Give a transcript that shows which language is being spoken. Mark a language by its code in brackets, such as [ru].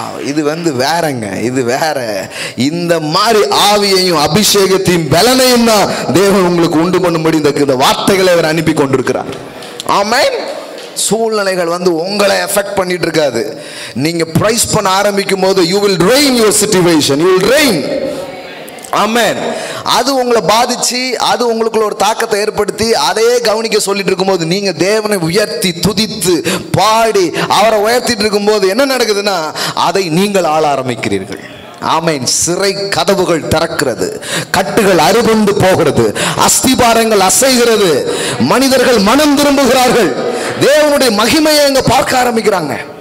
[ta] இது வந்து வேறங்க, இது வேற. இந்த மாதிரி ஆவியையும் அபிஷேகத்தையும் பலனையும் தான் தேவன் உங்களுக்கு உண்டு பண்ணும்படி இந்த வார்த்தைகளை அவர் அனுப்பி கொண்டிருக்கிறார். ஆமென். சூழ்நிலைகள் வந்து உங்களை எஃபெக்ட் பண்ணிட்டு இருக்காது. நீங்க பிரைஸ் பண்ண ஆரம்பிக்கும் போது [en] you will reign your situation, you will reign. [ta] ஆமென். அது உங்களை பாதிச்சு, அது உங்களுக்குள்ள ஒரு தாக்கத்தை ஏற்படுத்தி அதையே கவனிக்க சொல்லிட்டு இருக்கும்போது நீங்க தேவனை உயர்த்தி துதித்து பாடி அவரை உயர்த்திட்டு இருக்கும்போது என்ன நடக்குதுன்னா அதை நீங்கள் ஆள ஆரம்பிக்கிறீர்கள். ஆமென். சிறை கதவுகள் திறக்கிறது, கட்டுகள் அறுபண்டு போகிறது, அஸ்திபாரங்கள் அசைகிறது, மனிதர்கள் மனம் திரும்புகிறார்கள், தேவனுடைய மகிமையை அங்க பார்க்க ஆரம்பிக்கிறாங்க.